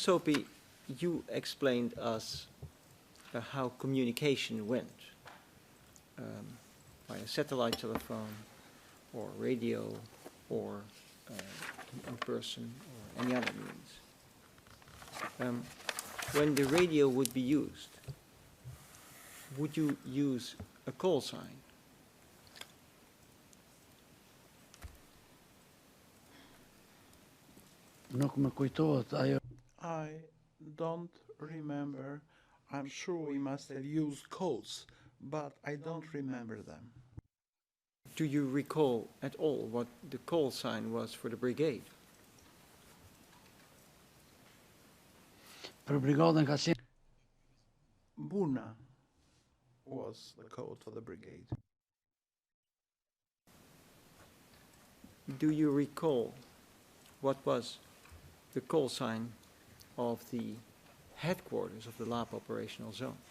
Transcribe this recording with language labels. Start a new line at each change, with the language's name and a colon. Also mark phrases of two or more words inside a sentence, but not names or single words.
English: Sopi, you explained us how communication went via satellite telephone or radio or in person or any other means. When the radio would be used, would you use a call sign?
Albanian: Nuk më kujtohet ajo.
English: I don't remember. I'm sure we must have used codes, but I don't remember them. Do you recall at all what the call sign was for the brigade?
Albanian: Për brigadën ka qenë
English: Buna was the code for the brigade. do you recall what was the call sign of the headquarters of the lab operational zone?